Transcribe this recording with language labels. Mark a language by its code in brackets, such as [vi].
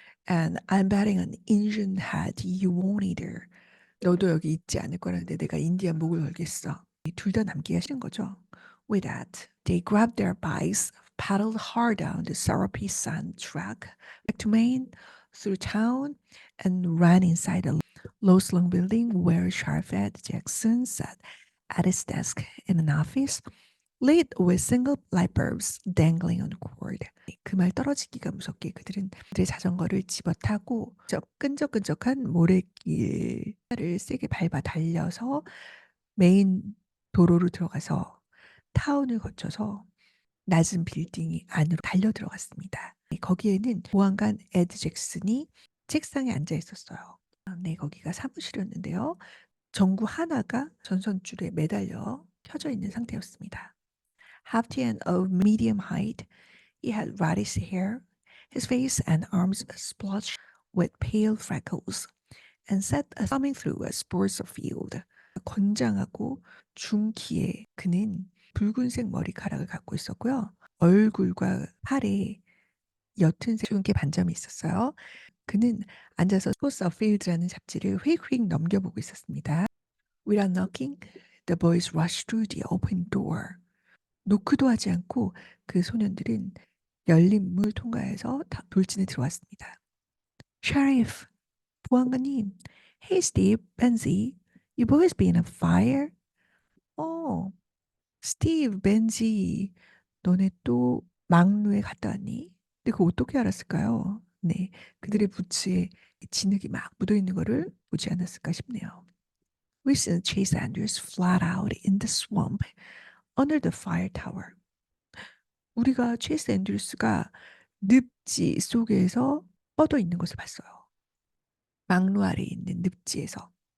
[en] And I'm betting on Indian head you won't either. [ko] 너도 여기 있지 않을 거라는데 내가 인디안 목을 걸겠어. 둘 다 남기가 싫은 거죠. [en] With that, they grabbed their bikes, paddled hard down the syrupy sand track back to Maine, through town, and ran inside a low-slung building where Sheriff Ed Jackson sat at his desk in an office, lit with single light bulbs dangling on a cord. [ko] 그 말 떨어지기가 무섭게 그들의 자전거를 집어 타고 끈적끈적한 모래길을 세게 밟아 달려서 메인 도로로 들어가서 타운을 거쳐서 낮은 빌딩이 안으로 달려 들어갔습니다. 거기에는 보안관 에드 잭슨이 책상에 앉아 있었어요. 네, 거기가 사무실이었는데요. 전구 하나가 전선줄에 매달려 켜져 있는 상태였습니다. [en] Hefty and of medium height, he had reddish hair, his face and arms splotched with pale freckles, and sat thumbing through a sports field. [ko] 건장하고 중키에 그는 붉은색 머리카락을 갖고 있었고요. 얼굴과 팔에 옅은 주근깨 반점이 있었어요. 그는 앉아서 스포츠 어필드라는 잡지를 휙휙 넘겨보고 있었습니다. [en] Without knocking, the boys rushed through the open door. [ko] 노크도 하지 않고 그 소년들은 열린 문을 통과해서 돌진에 들어왔습니다. [en] Sheriff, [ko] 보안관님, [en] Hey Steve, Benzie, you boys been on fire? [ko] 어, 스티브, 벤지, 너네 또 막루에 갔다 왔니? 근데 그거 어떻게 알았을까요? 네, 그들의 부츠에 진흙이 막 묻어 있는 거를 보지 않았을까 싶네요. [en] We sent Chase Andrews flat out in the swamp under the fire tower. [ko] 우리가 체이스 앤드루스가 늪지 속에서 뻗어 있는 것을 봤어요. 막루 아래에 있는 늪지에서.